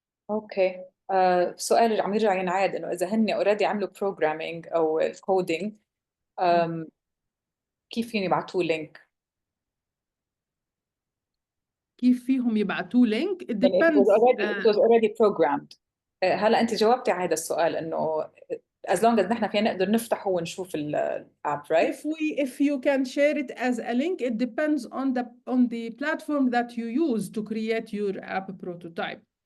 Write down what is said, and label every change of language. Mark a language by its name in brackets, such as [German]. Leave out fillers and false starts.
[Arabic] اوكي. سؤال عم يرجع ينعاد، انه اذا هن اوريدي عملوا بروجرامينج او الكودينج كيف فيهم يبعثوا لينك؟ كيف فيهم يبعتوا لينك؟ [English] it [Arabic] يعني [English] depends. it was already programmed. [Arabic] هلا انت جاوبتي على هذا السؤال انه [English] as long as [Arabic] نحن فينا نقدر نفتحه ونشوف الاب، [English] right? If you can share it as a link, it depends on the platform that you use to create your app prototype.